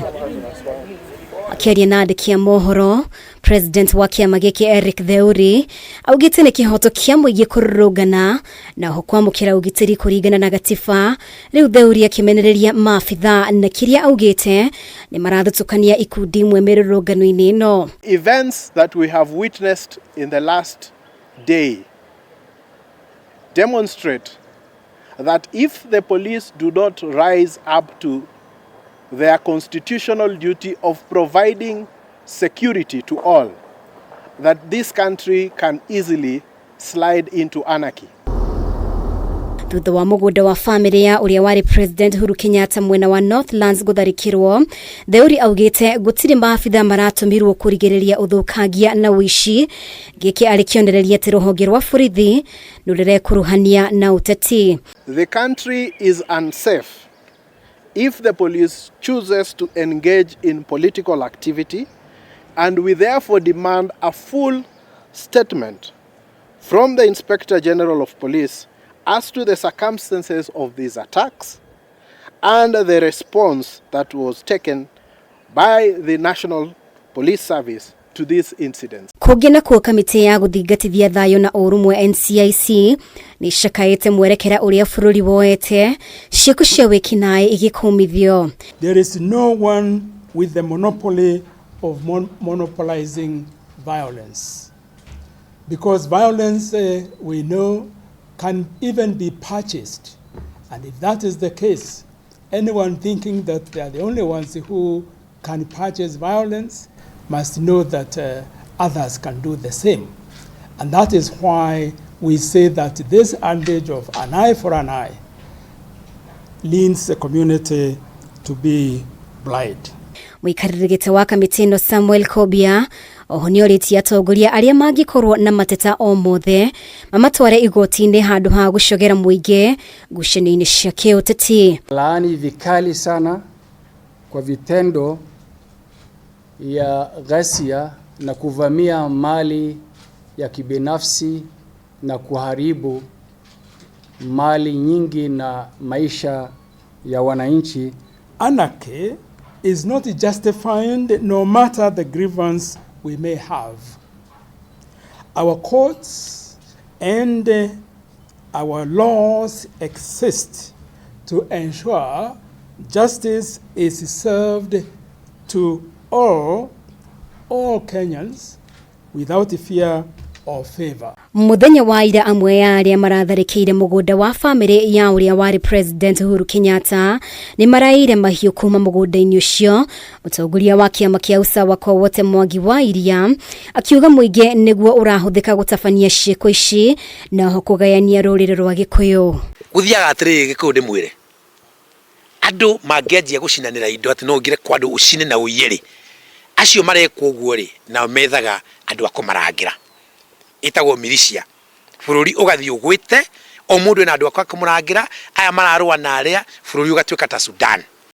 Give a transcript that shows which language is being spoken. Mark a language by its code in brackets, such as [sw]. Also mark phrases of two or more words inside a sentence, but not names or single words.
[ki] Akiaria na andiki a mohoro, President wa KIAMA GIKI ERIK THEURI augite ni kihoto kia muingi kururungana na ho kwamukira ugitiri kuringana na gatiba. Riu THEURI akĩmenereria maabitha na kiria augite ni marathutukania ikundi imwe mirurungano-ini ino. [en] Events that we have witnessed in the last day demonstrate that if the police do not rise up to their constitutional duty of providing security to all, that this country can easily slide into anarchy. [ki] Thutha wa mugunda wa family ya uria wari President Uhuru Kenyatta mwena wa Northlands gutharikirwo, THEURI augite gutiri maabitha maratumirwo kurigereria uthukagia na wishi. Giki alikionereria ati ruhonge rwa borithi nurere kuruhania na uteti. [en] The country is unsafe if the police chooses to engage in political activity, and we therefore demand a full statement from the Inspector General of Police as to the circumstances of these attacks and the response that was taken by the National Police Service to these incidents. [ki] Kugina kwa kamiti ya guthingatithia thayo na urumwe NCIC ni shakaite mwerekera uria bururi woete ciiko cia wikinae igikumithio. [en] There is no one with the monopoly of monopolizing violence, because violence we know can even be purchased, and if that is the case, anyone thinking that they are the only ones who can purchase violence must know that others can do the same. And that is why we say that this adage of an eye for an eye leads the community to be blind. [ki] Mwikaririgite wa kamiti ino Samuel Kobia oho ni oritie atongoria aria mangikorwo na mateta o mothe mamatware igoti-ini handu ha gucogera muingi ngucanio-ini cia KIUTETI. [sw] Laani vikali sana kwa vitendo ya ghasia na kuvamia mali ya kibinafsi na kuharibu mali nyingi na maisha ya wananchi. [en] Anarchy is not justified no matter the grievance we may have. Our courts and our laws exist to ensure justice is served to all Kenyans without fear or favor. [ki] Muthenya wa ira amwe ya aria maratharikire mugunda wa family ya uria wari President Uhuru Kenyatta ni maraire mahiu kuma mugunda-ini ucio. Mutongoria wa kiama kia [sw] usawa kwa wote [ki] Mwangi wa Iria akiuga muingi niguo urahuthika gutabania ciiko ici na ho kugayania rurire rwa Gikuyu. Guthiaga atiri Gikuyu ndi mwire andu mangianjia gucinanira indo ati no ngire kwandu ucine na uyiri acio marekwo guo ri na methaga andu akumarangira itagwo militia bururi ugathii ugwite o mundu na andu akwa kumurangira aya mararwa na aria bururi ugatwika ta Sudan.